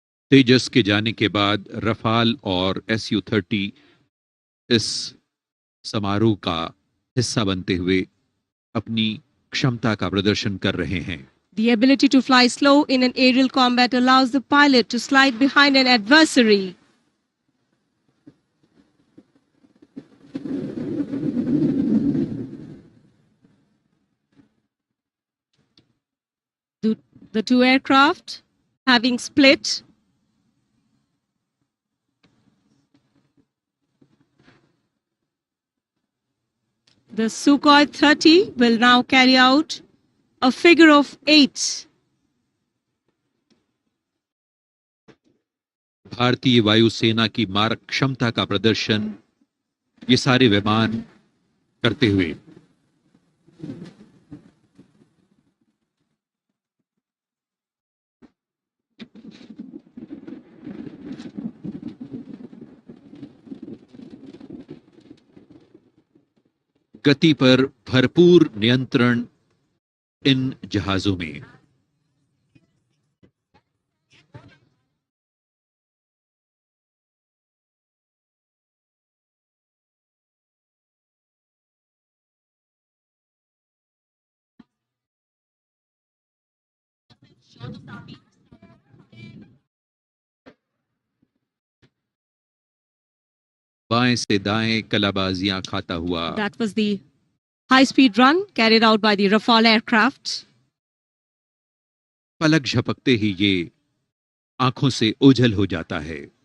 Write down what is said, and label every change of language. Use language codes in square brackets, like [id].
[hi] तेजस के जाने के बाद रफाल और Su-30 इस समारोह का हिस्सा बनते हुए अपनी क्षमता का प्रदर्शन कर रहे हैं। [en] The ability to fly slow in an aerial combat allows the pilot to slide behind an adversary. The two aircraft having split. The Sukhoi 30 will now carry out a figure of 8. [hi] भारतीय वायुसेना की मारक क्षमता का प्रदर्शन ये सारे विमान करते हुए गति पर भरपूर नियंत्रण इन जहाजों में। बाएं से दाएं कलाबाजियां खाता हुआ [en] That was the high-speed run carried out by the Rafale aircraft. [hi] पलक झपकते ही ये आंखों से ओझल हो जाता है।